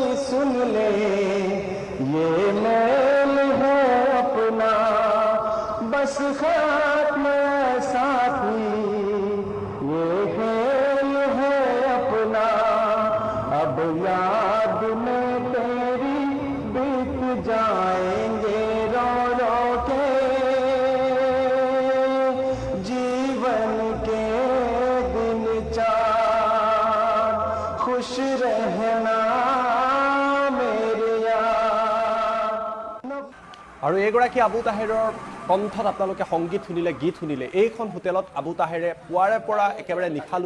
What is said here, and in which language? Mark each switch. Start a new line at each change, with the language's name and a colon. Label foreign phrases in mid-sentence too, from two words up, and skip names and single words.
Hindi: सुन ले ये मेल है अपना, बस खात्म साथी ये खेल है अपना, अब याद में तेरी बीत जाएंगे रो रो के, जीवन के दिन चार, खुश रहना मेरे यार।
Assamese: আৰু এইগৰাকী আবু তাহেৰৰ কণ্ঠত আপোনালোকে সংগীত শুনিলে, গীত শুনিলে। এইখন হোটেলত আবু তাহেৰে পুৱাৰে পৰা একেবাৰে নিশালৈ